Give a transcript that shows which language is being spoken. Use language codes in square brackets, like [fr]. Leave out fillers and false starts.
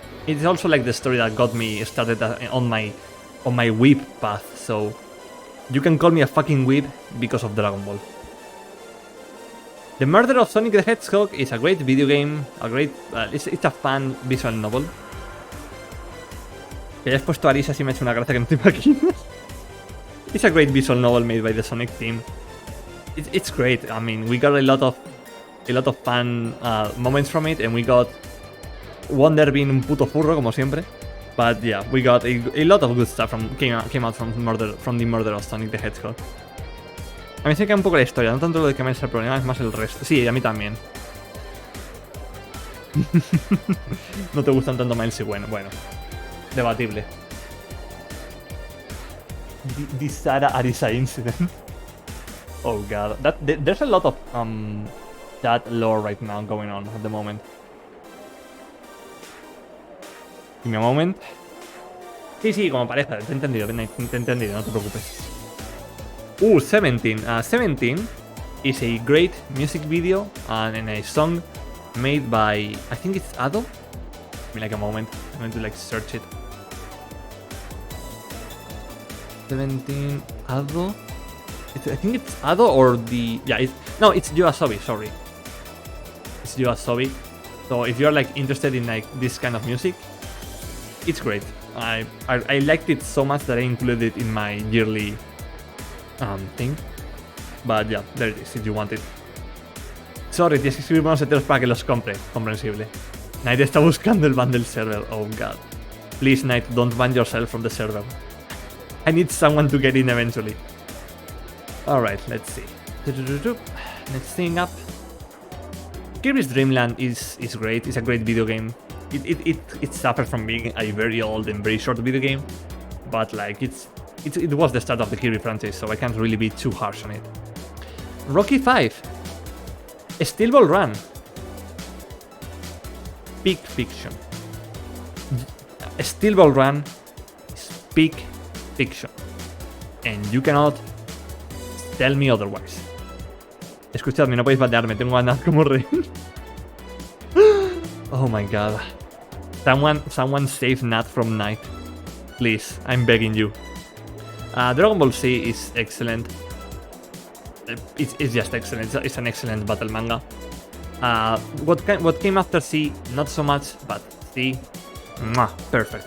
[en] It's also like the story that got me started on my weeb path, so you can call me a fucking weeb because of Dragon Ball. The Murder of Sonic the Hedgehog is a great video game, it's a fun visual novel. [es] Que hayas puesto a Arisa si me ha hecho una gracia que no te imaginas. [en] It's a great visual novel made by the Sonic team. It's great. I mean, we got a lot of fun moments from it, and we got Wonder being [es] un puto furro como siempre. [en] But yeah, we got a lot of good stuff came out from the Murder of Sonic the Hedgehog. [es] A mí se queda un poco la historia, no tanto lo de que me es el problema, es más el resto. Sí, a mí también. No te gustan tanto Miles y bueno. Debatible. [en] The Sara Arisa incident. Oh god, there's a lot of that lore right now going on at the moment. Give me a moment. [es] Sí, como pareja, te he entendido, no te preocupes. [en] 17. 17 is a great music video and a song made by, I think it's Ado. Give me like a moment, I'm going to search it. 17 Ado. I think it's Ado or the... Yeah, it's YOASOBI, sorry. It's YOASOBI. So if you're interested in this kind of music, it's great. I liked it so much that I included it in my yearly thing. But yeah, there it is if you want it. [es] Sorry, tienes que escribir buenos heteros para que los compre. Comprensible. Knight está buscando el ban del server. [en] Oh god. Please, Knight, don't ban yourself from the server. I need someone to get in eventually. Alright, let's see. Next thing up. Kirby's Dream Land is great. It's a great video game. It suffers from being a very old and very short video game, but it was the start of the Kirby franchise, so I can't really be too harsh on it. Rocky 5. Steel Ball Run. peak fiction. Steel Ball Run is peak fiction. And you cannot tell me otherwise. [es] Escuchadme, no podéis batearme, tengo ganas como rey. [en] Oh my god. Someone save Nat from Night. Please, I'm begging you. Dragon Ball Z is excellent. It's just excellent. It's an excellent battle manga. What came after C, not so much, but C, perfect.